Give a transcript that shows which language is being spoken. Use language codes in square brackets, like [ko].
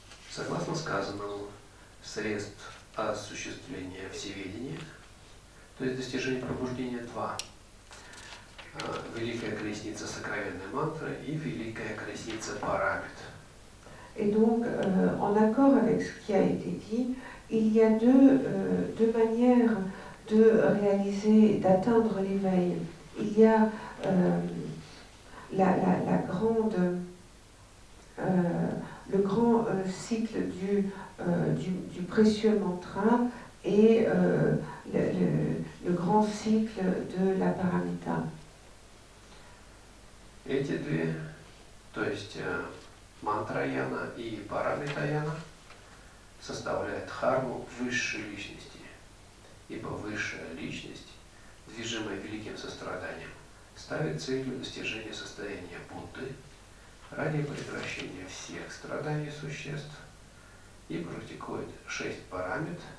[ru] Согласно сказанному, средств осуществления всеведения, то есть достижения пробуждения, два. Великая колесница сокровенной мантры и великая колесница парамит. [fr] Et donc, en accord avec ce qui a été dit, il y a deux manières de réaliser, d'atteindre l'éveil. Il y a le grand cycle du précieux mantra et le grand cycle de la paramita. [ru] Эти две, то есть мантраяна и парамитаяна, составляют дхарму высшей личности, ибо высшая личность, движимая великим состраданием, ставит целью достижения состояния Будды ради прекращения всех страданий существ и практикует 6 парамит,